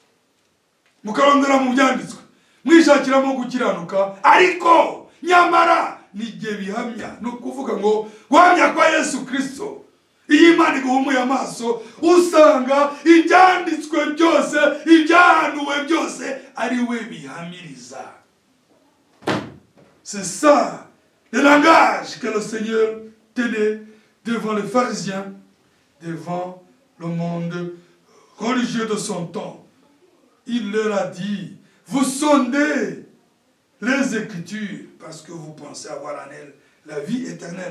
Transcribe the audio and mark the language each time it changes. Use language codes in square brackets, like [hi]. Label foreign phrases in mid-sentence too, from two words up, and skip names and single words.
[rw] mukarondora mu byanditswe mwishakiramo gukiranuka, ariko nyamara ni igihe bihamya ni ukuvuga ngo guhamya kwa Yesu Kristo iyo Imana iguhumuye amaso usanga ibyanditswe byose ibyahanuwe byose ari we bihamiriza. [fr] C'est ça le langage que le Seigneur tenait devant les pharisiens, devant le monde religieux de son temps. Il leur a dit, vous sondez les Écritures parce que vous pensez avoir en elles la vie éternelle.